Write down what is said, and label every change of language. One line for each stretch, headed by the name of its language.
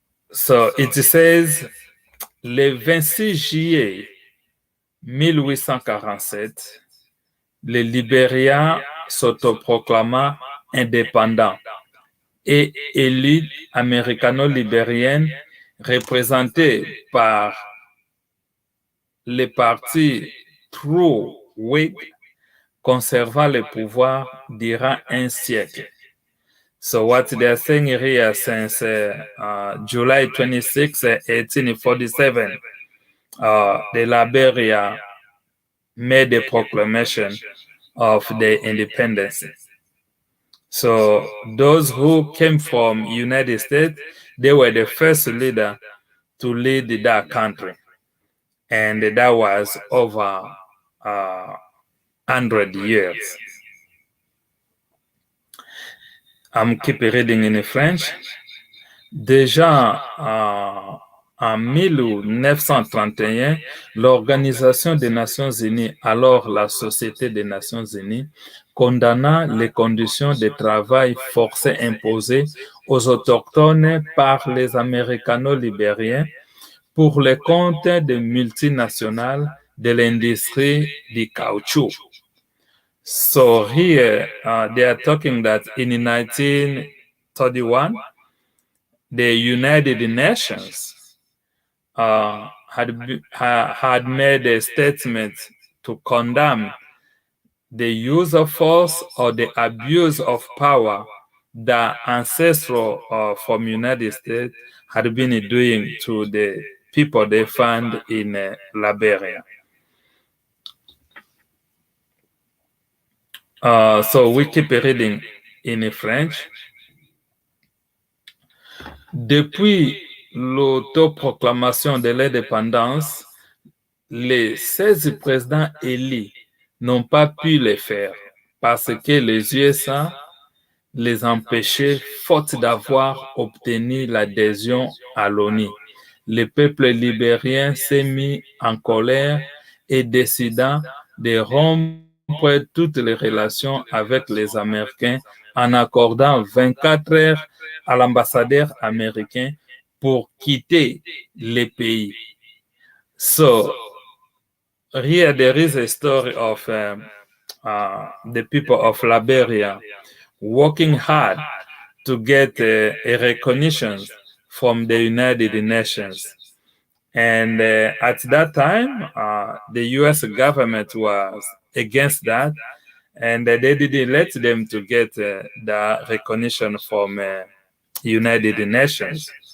English: So it says,
French: le 26 juillet 1847, le Liberia s'autoproclama indépendant et élite américano-libérienne représentée par le parti True Whig conserva le pouvoir durant un siècle.
English: So what they are saying here, since July 26, 1847, the Liberia made a proclamation of the independence. So those who came from United States, they were the first leader to lead that country. And that was over 100 years. I'm keep reading in French.
French: Déjà en 1931, l'Organisation des Nations Unies, alors la Société des Nations Unies, condamna les conditions de travail forcé imposées aux autochtones par les Américano-libériens pour le compte des multinationales de l'industrie du caoutchouc.
English: So here they are talking that in 1931, the United Nations had made a statement to condemn the use of force or the abuse of power that ancestors from United States had been doing to the people they found in Liberia. So we keep reading in French.
French: Depuis l'autoproclamation de l'indépendance, les 16 présidents élus n'ont pas pu le faire parce que les USA les empêchaient faute d'avoir obtenu l'adhésion à l'ONU. Le peuple libérien s'est mis en colère et décida de rompre toutes les relations avec les Américains en accordant 24 heures à l'ambassadeur américain pour quitter le pays.
English: So, here there is a story of the people of Liberia working hard to get a recognition from the United Nations. And at that time, the US government was against that, and they didn't let them to get the recognition from United Nations.